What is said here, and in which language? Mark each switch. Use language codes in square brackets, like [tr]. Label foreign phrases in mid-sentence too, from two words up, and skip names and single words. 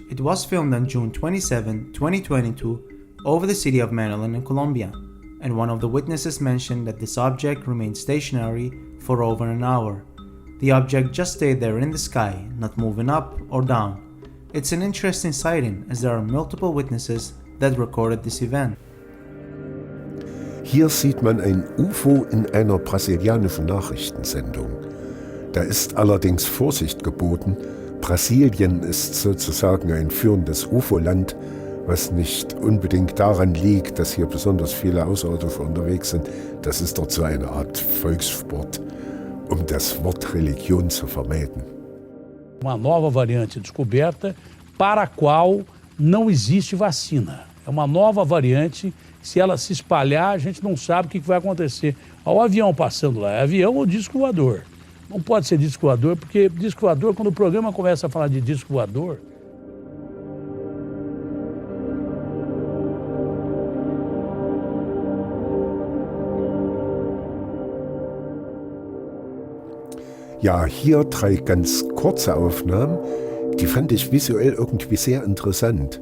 [en] It was filmed on June 27, 2022 over the city of Medellin in Colombia, and one of the witnesses mentioned that this object remained stationary for over an hour. The object just stayed there in the sky, not moving up or down. It's an interesting sighting as there are multiple witnesses that recorded this event. [de] Hier sieht man ein UFO in einer brasilianischen Nachrichtensendung. Da ist allerdings Vorsicht geboten. Brasilien ist sozusagen ein führendes UFO-Land, was nicht unbedingt daran liegt, dass hier besonders viele Außerirdische unterwegs sind. Das ist dort so eine Art Volkssport, um das Wort Religion zu vermeiden. [pt] Uma nova variante descoberta para a qual não existe vacina. É uma nova variante, se ela se espalhar, a gente não sabe o que vai acontecer. Olha o avião passando lá, é avião ou disco voador? Não pode ser disco voador, porque disco voador, quando o programa começa a falar de disco voador... [de] Ja, hier 3 ganz kurze Aufnahmen, die fand ich visuell irgendwie sehr interessant.